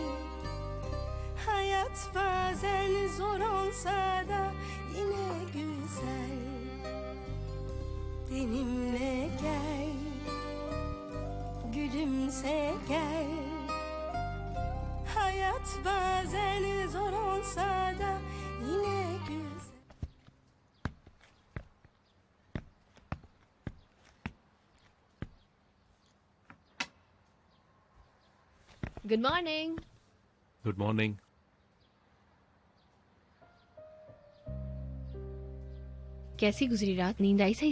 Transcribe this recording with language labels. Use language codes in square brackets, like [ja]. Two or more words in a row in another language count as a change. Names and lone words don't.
[tr] Hayat bazen zor olsa da yine güzel. Benimle gel, gülümse gel. Hayat bazen zor olsa da yine güzel. [en] Good morning. Good morning. [hi] कैसी गुजरी रात? नींद आई सही